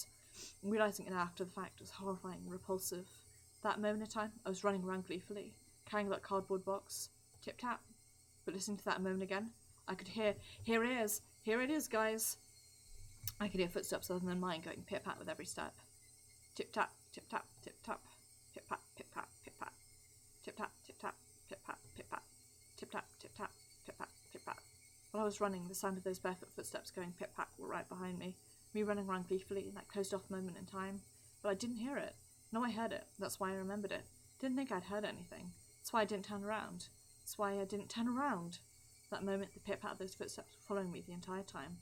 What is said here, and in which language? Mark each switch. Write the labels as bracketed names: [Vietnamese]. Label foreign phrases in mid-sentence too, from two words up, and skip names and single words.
[English] And realising it after the fact was horrifying and repulsive. That moment in time, I was running around gleefully, carrying that cardboard box. Tip-tap. But listening to that moment again, I could hear, here it is, guys. I could hear footsteps other than mine going pip-pat with every step. Tip-tap, tip-tap, tip-tap, pip-pat, pip-pat, pip-pat. Tip-tap, tip-tap, pip-pat, pip-pat. Tip-tap, tip-tap, pip-pat, pip-pat. While I was running, the sound of those barefoot footsteps going pip-pat were right behind me. Me running around gleefully in that closed-off moment in time. But I didn't hear it. No, I heard it. That's why I remembered it. Didn't think I'd heard anything. That's why I didn't turn around. That's why I didn't turn around. That moment, the pip-pat of those footsteps were following me the entire time.